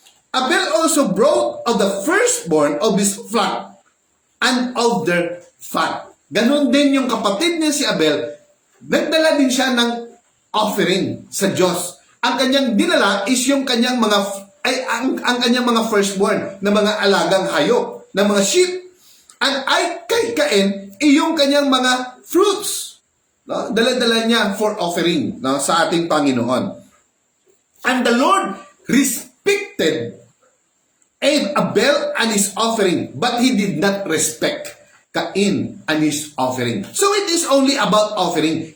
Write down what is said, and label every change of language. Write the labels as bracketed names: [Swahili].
[English] Abel also brought of the firstborn of his flock and of their fat. [Filipino] Ganon din yung kapatid niya si Abel, nagdala din siya ng offering sa Diyos. Ang kanyang dinala is yung kanyang ang kanyang mga firstborn na mga alagang hayop, na mga sheep. And kay Cain, yung kanyang mga fruits. No? Dala-dala niya for offering sa ating Panginoon. [English] And the Lord respected Abel and his offering, but he did not respect Cain and his offering. So it is only about offering.